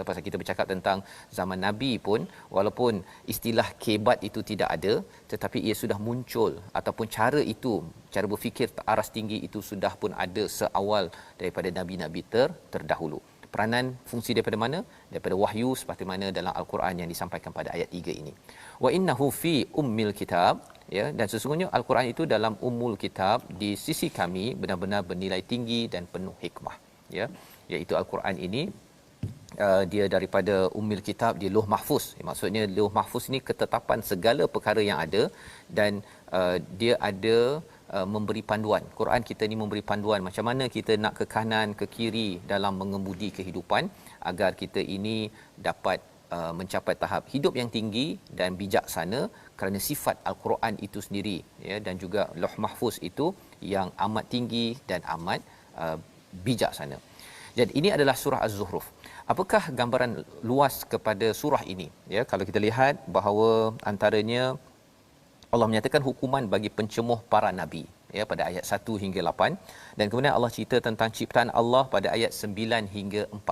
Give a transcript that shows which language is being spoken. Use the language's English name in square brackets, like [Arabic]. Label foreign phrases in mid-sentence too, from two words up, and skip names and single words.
[Malay] Pasal kita bercakap tentang zaman Nabi pun, walaupun istilah kebat itu tidak ada, tetapi ia sudah muncul, ataupun cara itu, cara berfikir aras tinggi itu sudah pun ada seawal daripada nabi-nabi terdahulu. Peranan fungsi daripada mana? Daripada wahyu, seperti mana dalam Al-Quran yang disampaikan pada ayat 3 ini. [Arabic] وإنه في أم الكتاب, [Malay] ya, dan sesungguhnya Al-Quran itu dalam [Arabic] أم الكتاب, [Malay] di sisi kami benar-benar bernilai tinggi dan penuh hikmah, ya. Iaitu Al-Quran ini dia daripada [Arabic] أم الكتاب, [Malay] di Lauh Mahfuz. Maksudnya Lauh Mahfuz ni ketetapan segala perkara yang ada, dan dia ada memberi panduan. Quran kita ni memberi panduan macam mana kita nak ke kanan ke kiri dalam mengemudi kehidupan, agar kita ini dapat mencapai tahap hidup yang tinggi dan bijaksana, kerana sifat Al-Quran itu sendiri, ya, dan juga Lauh Mahfuz itu yang amat tinggi dan amat bijaksana. Jadi ini adalah surah Az-Zukhruf. Apakah gambaran luas kepada surah ini, ya? Kalau kita lihat bahawa antaranya Allah menyatakan hukuman bagi pencemuh para nabi, ya, pada ayat 1 hingga 8, dan kemudian Allah cerita tentang ciptaan Allah pada ayat 9 hingga 14.